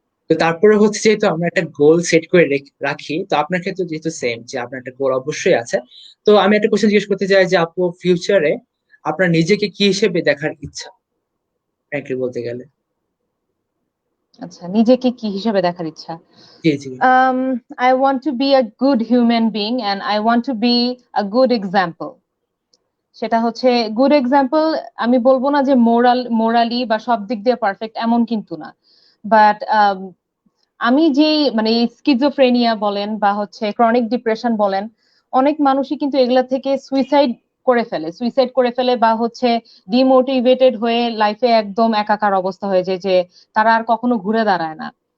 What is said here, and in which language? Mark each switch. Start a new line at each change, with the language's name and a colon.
Bangla: তো তারপরে হচ্ছে যেহেতু আমরা একটা গোল সেট করে রাখি, তো আপনার ক্ষেত্রে যেহেতু সেম, যে আপনার একটা গোল অবশ্যই আছে, তো আমি একটা কোশ্চেন জিজ্ঞেস করতে চাই যে আপু ফিউচারে আপনার নিজেকে কি হিসেবে দেখার ইচ্ছা, ফ্র্যাঙ্কলি বলতে গেলে? আচ্ছা, নিজেকে কি হিসেবে দেখার ইচ্ছা? জি জি।
English: I want to be a good human being and I want to be a good example.
Bangla: সেটা হচ্ছে গুড এক্সাম্পল। আমি বলবো না যে মোরালি বা সব দিক দিয়ে পারফেক্ট, এমন কিন্তু না। বাট আমি যে মানে স্কিজোফ্রেনিয়া বলেন বা হচ্ছে ক্রনিক ডিপ্রেশন বলেন, অনেক মানুষই কিন্তু এগুলা থেকে সুইসাইড করে ফেলে বা হচ্ছে ডিমোটিভেটেড হয়ে লাইফে একদম একাকার অবস্থা হয়ে যায়, যে তারা আর কখনো ঘুরে দাঁড়ায় না।